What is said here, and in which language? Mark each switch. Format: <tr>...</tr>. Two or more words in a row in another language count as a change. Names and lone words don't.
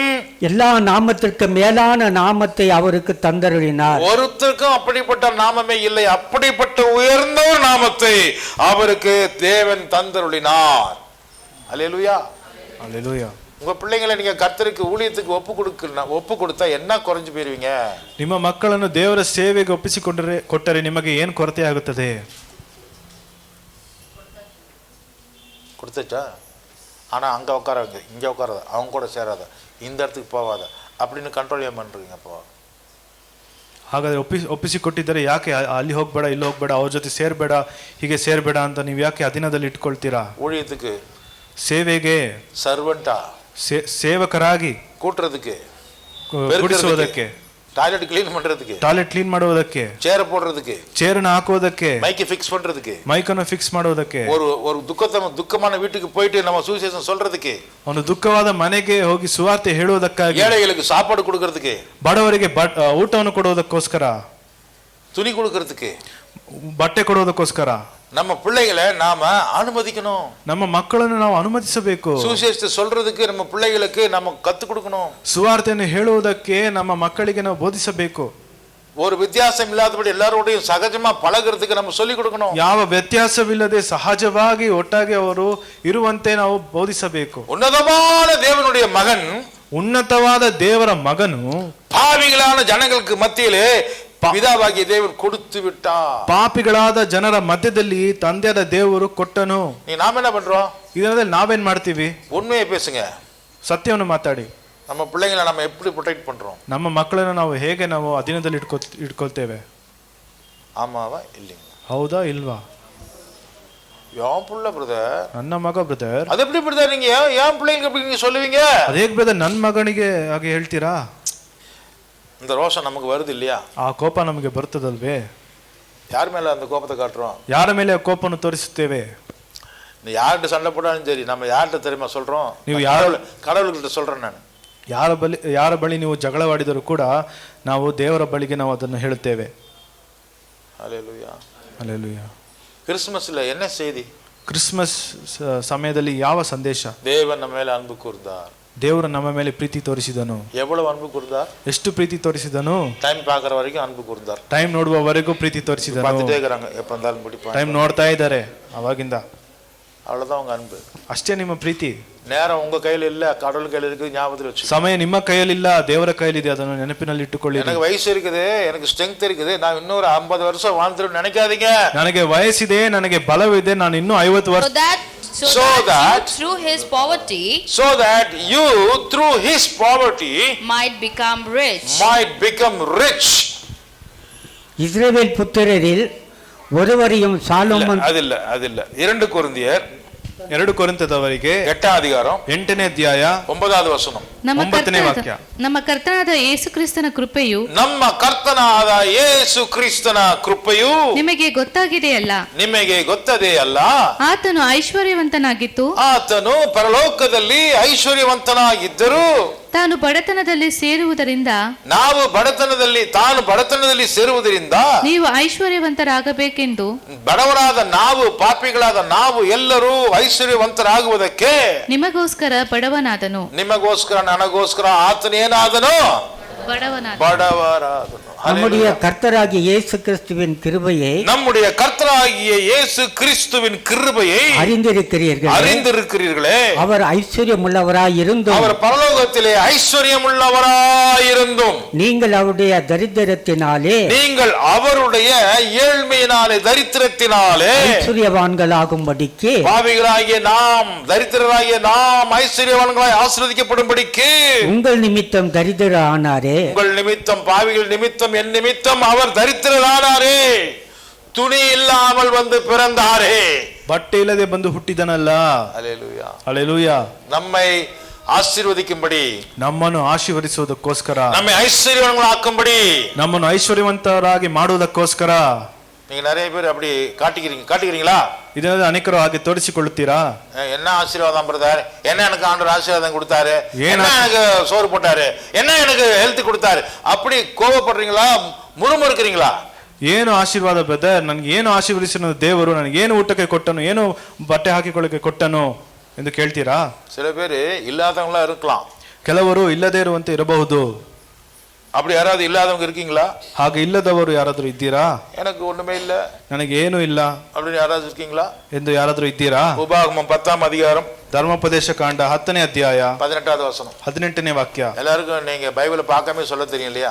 <ta>எல்லா நாமத்திற்கு மேலான நாமத்தை அவருக்கு தந்தருளினார். ஒருத்தருக்கும் அப்படிப்பட்ட நாமமே இல்லை. அப்படிப்பட்ட உயர்ந்த ஒரு நாமத்தை அவருக்கு தேவன் தந்தருளினார். அல்லேலூயா, அல்லேலூயா. உங்க பிள்ளைங்களை நீங்க கர்த்தருக்கு ஊழியத்துக்கு ஒப்பு கொடுத்தா என்ன குறைஞ்சு போயிருவீங்க?</ta> <kn>ನಿಮ್ಮ ಮಕ್ಕಳನ್ನು ದೇವರ ಸೇವೆಗೆ ಕೊಟ್ಟರೆ ನಿಮಗೆ ಏನು ಕೊರತೆ ಆಗುತ್ತದೆ?</kn> <ta>கொடுத்துச்சா? ஆனா அங்க உட்காராங்க, இங்க உட்காராத, அவங்க கூட சேராத, இந்த இடத்துக்கு போவாத அப்படின்னு கண்ட்ரோல் ஏன் பண்றீங்க? அப்போ</ta> <kn>ಹಾಗಾದ್ರೆ ಒಪ್ಪಿಸಿಕೊಟ್ಟಿದ್ದರೆ ಯಾಕೆ ಅಲ್ಲಿ ಹೋಗ್ಬೇಡ, ಇಲ್ಲಿ ಹೋಗ್ಬೇಡ, ಅವ್ರ ಜೊತೆ ಸೇರ್ಬೇಡ, ಹೀಗೆ ಸೇರ್ಬೇಡ ಅಂತ ನೀವು ಯಾಕೆ ಅಧೀನದಲ್ಲಿ ಇಟ್ಕೊಳ್ತೀರಾ?</kn> <ta>ஊழியத்துக்கு,</ta> <kn>ಸೇವೆಗೆ, ಸರ್ವೆಂಟಾ, ಸೇವಕರಾಗಿ, ಕೂಟ್ರದಕ್ಕೆ, ಕೂಡಿಸುವುದಕ್ಕೆ,</kn> <en>toilet clean</en> <ta>பண்றதுக்கு,</ta> <en>toilet clean</en> <kn>ಮಾಡುವುದಕ್ಕೆ,</kn> <ta>சேர போடுறதுக்கு,</ta> <kn>ಚೇರನ್ನ ಹಾಕುವುದಕ್ಕೆ,</kn> <en>mic fix</en> <ta>பண்றதுக்கு,</ta> <kn>ಮೈಕನ್ನು ಫಿಕ್ಸ್ ಮಾಡುವುದಕ್ಕೆ,</kn> <ta>ஒரு ದುಃಖமான வீட்டுக்கு போயிட்டு நம்ம சுவிசேஷம் சொல்றதுக்கு,</ta> <kn>ಒಂದು ದುಃಖವಾದ ಮನೆಗೆ ಹೋಗಿ ಸುವಾರ್ತೆ ಹೇಳುವುದಕ್ಕಾಗಿ,</kn> <ta>ஏழைகளுக்கு சாப்பாடு கொடுக்கிறதுக்கு,</ta> <kn>ಬಡವರಿಗೆ ಊಟವನ್ನು ಕೊಡುವುದಕ್ಕೋಸ್ಕರ,</kn> <ta>துணி கொடுக்கிறதுக்கு,</ta> <kn>ಬಟ್ಟೆ ಕೊಡುವುದಕ್ಕೋಸ್ಕರ</kn> <ta>நம்ம பிள்ளைகளை நாம அனுமதிக்கணும்.</ta> <kn>ನಮ್ಮ ಮಕ್ಕಳನ್ನು ನಾವು ಅನುಮತಿಸಬೇಕು.</kn> <ta>சுவிசேஷத்தை சொல்றதுக்கு நம்ம பிள்ளைகளுக்கு நம்ம கத்து கொடுக்கணும்.</ta> <kn>ಸುವಾರ್ತೆಯನ್ನು ಹೇಳುವುದಕ್ಕೆ ನಮ್ಮ ಮಕ್ಕಳಿಗೆ ನಾವು ಬೋಧಿಸಬೇಕು.</kn> <ta>ஒரு வித்தியாசம் இல்லாதபடி எல்லாரோடையும் சகஜமா பழகிறதுக்கு நம்ம சொல்லி கொடுக்கணும்.</ta> <kn>ಯಾವ ವ್ಯತ್ಯಾಸವಿಲ್ಲದೆ ಸಹಜವಾಗಿ ಒಟ್ಟಾಗಿ ಅವರು ಇರುವಂತೆ ನಾವು ಬೋಧಿಸಬೇಕು.</kn> <ta>உன்னதமான தேவனுடைய மகன்,</ta> <kn>ಉನ್ನತವಾದ ದೇವರ ಮಗನು</kn> <ta>பாவிகளான ஜனங்களுக்கு மத்தியிலே பிதாவாகிய தேவன் கொடுத்து விட்டார்.</ta> <kn>ಪಾಪಿಗಳಾದ ಜನರ ಮಧ್ಯದಲ್ಲಿ ತಂದೆಯಾದ ದೇವರು ಕೊಟ್ಟನು.</kn> <ta>நாம என்ன பண்றோம்?</ta> <kn>ಇದರಲ್ಲಿ ನಾವೇನ್ ಮಾಡ್ತೀವಿ?</kn> <ta>உண்மையை பேசுங்க.</ta> <kn>ಸತ್ಯವನ್ನು ಮಾತಾಡಿ.</kn> <ta>நம்ம பிள்ளைங்களை நம்ம எப்படி ಪ್ರೊಟೆಕ್ಟ್ பண்றோம்?</ta> <kn>ನಮ್ಮ ಮಕ್ಕಳನ್ನು ನಾವು ಹೇಗೆ ನಾವು ಅಧೀನದಲ್ಲಿ ಇಟ್ಕೊಳ್ತೇವೆ?</kn> <ta>ஆமாவா இல்லைங்களா?</ta> <kn>ಹೌದಾ ಇಲ್ವಾ?</kn> <ta>யாம் புள்ள பிரதர்,</ta> <kn>ನನ್ನ ಮಗ ಬ್ರದರ್.</kn> <ta>அது எப்படி பிரதர் நீங்க ஏன் பிள்ளைங்களுக்கு எப்படி நீங்க சொல்லுவீங்க?</ta> <kn>ಅದೇಗ್ ಬ್ರದರ್ ನನ್ನ ಮಗನಿಗೆ ಹಾಗೆ ಹೇಳ್ತೀರಾ?</kn> <ta>இந்த ரோஷம் நமக்கு வருது இல்லையா?</ta> <kn>ಆ ಕೋಪ ನಮಗೆ ಬರ್ತದಲ್ವೇ?</kn> <ta>யார் மேல அந்த கோபத்தை காட்டுறோம்?</ta> <kn>ಯಾರ ಮೇಲೆ ಆ ಕೋಪವನ್ನು ತೋರಿಸುತ್ತೇವೆ?</kn> <ta>நீ யார்கிட்ட சண்டை போட்டாலும் சரி, நம்ம யார்கிட்ட தெரியுமா சொல்றோம்?</ta> <kn>ನೀವು</kn> <ta>கடவுள்கிட்ட சொல்றேன் ನಾನು.</ta> <kn>ಯಾರ ಬಳಿ ನೀವು ಜಗಳವಾಡಿದರೂ ಕೂಡ ನಾವು ದೇವರ ಬಳಿಗೆ ನಾವು ಅದನ್ನು ಹೇಳುತ್ತೇವೆ. ಹಲ್ಲೆಲೂಯಾ, ಹಲ್ಲೆಲೂಯಾ.</kn> <ta>கிறிஸ்மஸ்ல என்ன செய்தி?</ta> <kn>ಕ್ರಿಸ್ಮಸ್ ಸಮಯದಲ್ಲಿ ಯಾವ ಸಂದೇಶ?</kn> <ta>தேவன் நம்ம மேல அன்பு கூர்ந்தார்.</ta> <kn>ದೇವರು ನಮ್ಮ ಮೇಲೆ ಪ್ರೀತಿ ತೋರಿಸಿದನು.</kn> <ta>எவ்வளவு அன்பு கூர்ந்தார்?</ta> <kn>ಎಷ್ಟು ಪ್ರೀತಿ ತೋರಿಸಿದನು?</kn> <ta>டைம் பார்க்குற வரைக்கும் அன்பு கூர்ந்தார்.</ta> <kn>ಟೈಮ್ ನೋಡುವವರೆಗೂ ಪ್ರೀತಿ ತೋರಿಸಿದನು.</kn> <ta>பார்த்துட்டே இருக்காங்க, எப்ப இருந்தாலும் பிடிப்பாங்க.</ta> <kn>ಟೈಮ್ ನೋಡ್ತಾ ಇದ್ದಾರೆ ಅವಾಗಿಂದ.</kn> <ta>அவ்வளவுதான் உங்க அன்பு.</ta> <kn>ಅಷ್ಟೇ ನಿಮ್ಮ ಪ್ರೀತಿ.</kn> <ta>நேரம் உங்க கையில இல்ல, கடவுள் கையில இருக்கு, ஞாபகத்துல வச்சு.</ta> <kn>ಸಮಯ ನಿಮ್ಮ ಕೈಯಲ್ಲಿಲ್ಲ, ದೇವರ ಕೈಯಲ್ಲಿದೆ, ಅದನ್ನು ನೆನಪಿನಲ್ಲಿ ಇಟ್ಟುಕೊಳ್ಳಿ.</kn> <ta>எனக்கு வயசு இருக்குது, எனக்கு ஸ்ட்ரெngth இருக்குது, நான் இன்னொரு 50 வருஷம் வாழ்ந்துரும் நினைக்காதீங்க.</ta> <kn>ನನಗೆ ವಯಸ್ಸಿದೆ, ನನಗೆ ಬಲವಿದೆ, ನಾನು ಇನ್ನೂ 50 ವರ್ಷ.</kn> <en>So that through his poverty, might become rich.</en> <ta>இஸ்ரவேல் புத்திரரில் ஒருவரையும் சாலோமன் அது இல்ல 2 கொரிந்தியர்</ta> <kn>2 ಕೊರಿಂಥದವರಿಗೆ 8ನೇ ಅಧಿಕಾரம் 8ನೇ ಅಧ್ಯಾಯ 9ನೇ ವಚನ. ಒಂಬತ್ತನೇ ವಾಕ್ಯ. ನಮ್ಮ ಕರ್ತನಾದ ಯೇಸು ಕ್ರಿಸ್ತನ ಕೃಪೆಯು ನಿಮಗೆ ಗೊತ್ತಾಗಿದೆಯಲ್ಲ, ನಿಮಗೆ ಗೊತ್ತದೇ ಅಲ್ಲ. ಆತನು ಐಶ್ವರ್ಯವಂತನಾಗಿತ್ತು, ಆತನು ಪರಲೋಕದಲ್ಲಿ ಐಶ್ವರ್ಯವಂತನಾಗಿದ್ದರು, ತಾನು ಬಡತನದಲ್ಲಿ ಸೇರುವುದರಿಂದ, ತಾನು ಬಡತನದಲ್ಲಿ ಸೇರುವುದರಿಂದ ನೀವು ಐಶ್ವರ್ಯವಂತರಾಗಬೇಕೆಂದು, ಬಡವರಾದ ನಾವು, ಪಾಪಿಗಳಾದ ನಾವು ಎಲ್ಲರೂ ಐಶ್ವರ್ಯವಂತರಾಗುವುದಕ್ಕೆ ನಿಮಗೋಸ್ಕರ ಬಡವನಾದನು. ನಿಮಗೋಸ್ಕರ, ನನಗೋಸ್ಕರ ಆತನೇನಾದನು? ಬಡವರಾದನು.</kn> <ta>நம்முடைய கர்த்தராகிய இயேசு கிறிஸ்துவின் கிருபையை அறிந்திருக்கிறீர்களே. அவர் ஐஸ்வர்யமுள்ளவராய் இருந்தும், அவர் பரலோகத்திலே ஐஸ்வர்யமுள்ளவராய் இருந்தும், நீங்கள் அவருடைய தரித்திரத்தினாலே, நீங்கள் அவருடைய ஏழ்மையினாலே, தரித்திரத்தினாலே ஐஸ்வர்யவான்களாகும்படிக்கு, பாவிகளாகிய நாம், தரித்திரராகிய நாம் ஐஸ்வர்யவான்களாய் ஆசீர்வதிக்கப்படும்படிக்கு உங்கள் நிமித்தம் தரித்திர ஆனாரே. உங்கள் நிமித்தம், பாவிகள் நிமித்தம், என் நிமித்தம் அவர் தரித்திரரானாரே. துணி இல்லாமல் வந்து பிறந்தாரே,</ta> <kn>ಬಟ್ಟೆ ಇಲ್ಲದೆ ಬಂದು ಹುಟ್ಟಿದನಲ್ಲ. ಹಲ್ಲೆಲೂಯಾ, ಹಲ್ಲೆಲೂಯಾ.</kn> <ta>நம்மை ஆசீர்வதிக்கும்படி,</ta> <kn>ನಮ್ಮನ್ನು ಆಶೀರ್ವದಿಸುವುದಕ್ಕೋಸ್ಕರ,</kn> <ta>நம்மை ஐஸ்வர்யவான்களாக்கும்படி,</ta> <kn>ನಮ್ಮನ್ನು ಐಶ್ವರ್ಯವಂತರಾಗಿ ಮಾಡುವುದಕ್ಕೋಸ್ಕರ.</kn> <ta>நீங்க நிறைய பேர் அப்படி காட்டுகிறீங்களா?</ta> <kn>ಇದನ್ನ ಅನೇಕರು ಹಾಗೆ ತೋರಿಸಿಕೊಳ್ಳುತ್ತೀರಾ?</kn> <ta>என்ன ஆசீர்வாதம் பிரதர், என்ன எனக்கு ஆண்டவர் ஆசீர்வாதம் கொடுத்தாரு, என்ன எனக்கு சோறு போட்டாரு, என்ன எனக்கு ஹெல்த் கொடுத்தாரு, அப்படி கோபப்படுறீங்களா? முறுமுறுக்கிறீங்களா?</ta> <kn>ಏನು ಆಶೀರ್ವಾದ ಬ್ರದರ್, ನನಗೆ ಏನು ಆಶೀರ್ವದಿಸಿದ ದೇವರು, ನನಗೆ ಏನು ಊಟಕ್ಕೆ ಕೊಟ್ಟನು, ಏನು ಬಟ್ಟೆ ಹಾಕಿಕೊಳ್ಳಕ್ಕೆ ಕೊಟ್ಟನು ಎಂದು ಕೇಳ್ತೀರಾ?</kn> <ta>சில பேர் இல்லாதவங்களா இருக்கலாம்,</ta> <kn>ಕೆಲವರು ಇಲ್ಲದೇ ಇರುವಂತೆ ಇರಬಹುದು.</kn> <ta>அப்படி யாராவது இல்லாதவங்க இருக்கீங்களா?</ta> <kn>ಹಾಗೆ ಇಲ್ಲದವರು ಯಾರಾದರೂ ಇದ್ದೀರಾ?</kn> <ta>எனக்கு ஒண்ணுமே இல்ல,</ta> <kn>ನನಗೆ ಏನು ಇಲ್ಲ</kn> <ta>அப்படின்னு யாராவது இருக்கீங்களா</ta> <kn>ಎಂದು ಯಾರಾದರೂ ಇದ್ದೀರಾ?</kn> <ta>உபாகமம் 10ாம் அதிகாரம்</ta> <kn>ಧರ್ಮೋಪದೇಶ ಕಾಂಡ 10ನೇ ಅಧ್ಯಾಯ</kn> <ta>18வது வசனம்.</ta> <kn>18ನೇ ವಾಕ್ಯ.</kn> <ta>எல்லாருக்கும் நீங்க பைபிளை பார்க்காம சொல்ல தெரியும் இல்லையா?</ta>